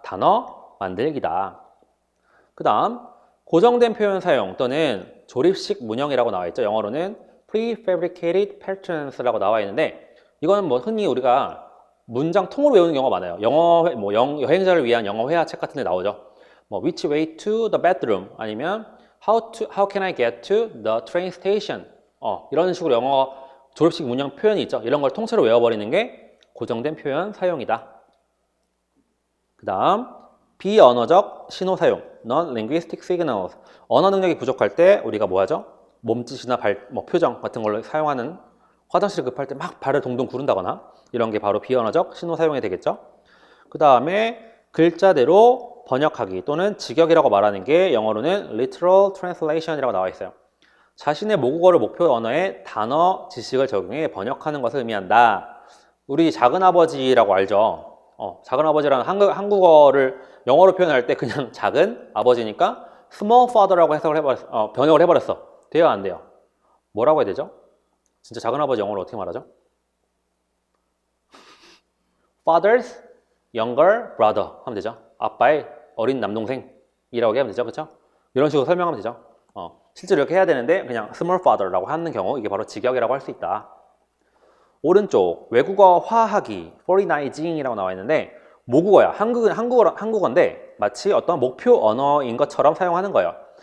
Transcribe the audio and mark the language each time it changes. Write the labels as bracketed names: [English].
[Korean] 단어 만들기다. 그 다음 고정된 표현 사용 또는 조립식 문형이라고 나와 있죠. 영어로는 prefabricated patterns라고 나와 있는데 이거는 뭐 흔히 우리가 문장 통으로 외우는 경우가 많아요. 여행자를 위한 영어 회화책 같은 데 나오죠. [English] 뭐 which way to the bedroom 아니면 how can I get to the train station [Korean] 이런 식으로 영어 조립식 문형 표현이 있죠. 이런 걸 통째로 외워버리는 게 고정된 표현 사용이다. 그 다음 비언어적 신호 사용 non-linguistic signals. 언어 능력이 부족할 때 우리가 뭐 하죠? 몸짓이나 표정 같은 걸로 사용하는 화장실 급할 때 막 발을 동동 구른다거나 이런 게 바로 비언어적 신호 사용이 되겠죠. 그 다음에 글자대로 번역하기 또는 직역이라고 말하는 게 영어로는 literal translation이라고 나와 있어요. 자신의 모국어를 목표 언어에 단어, 지식을 적용해 번역하는 것을 의미한다. 우리 작은아버지라고 알죠? 작은아버지라는 한국어를 영어로 표현할 때 그냥 작은 아버지니까 small father라고 번역을 해버렸어. 돼요, 안 돼요? 뭐라고 해야 되죠? 진짜 작은아버지 영어로 어떻게 말하죠? [English] father's younger brother [Korean] 하면 되죠. 아빠의 어린 남동생이라고 하면 되죠. 그렇죠? 이런 식으로 설명하면 되죠. 실제로 이렇게 해야 되는데 그냥 small father라고 하는 경우 이게 바로 직역이라고 할 수 있다. 오른쪽 외국어화하기 foreignizing이라고 나와 있는데 모국어야. 한국어인데 마치 어떤 목표 언어인 것처럼 사용하는 거예요.